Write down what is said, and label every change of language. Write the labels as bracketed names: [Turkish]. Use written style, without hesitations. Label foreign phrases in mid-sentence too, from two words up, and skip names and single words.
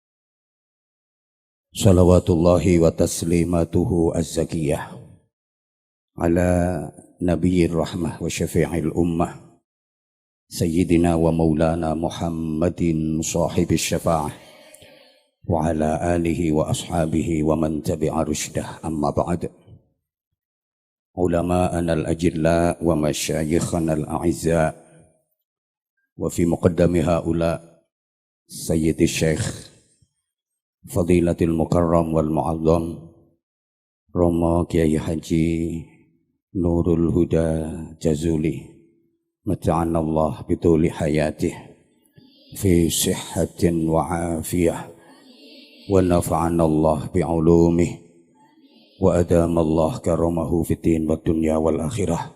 [Arabic] صلوات الله وتسليماته الزكية على نبي الرحمة وشفيع الأمة سيدنا ومولانا محمد صاحب الشفاعة وعلى آله وأصحابه ومن تبع رشده، أما بعد. علماءنا الأجلاء ومشايخنا الأعزاء وفي مقدم هؤلاء سيدي الشيخ فضيلة المكرم والمعظم Romo Kiai Haji Nurul Huda Jazuli, متعنا الله بطول حياته في صحة وعافية ونفعنا الله بعلومه وأدام الله كرامته في الدين والدنيا والآخرة.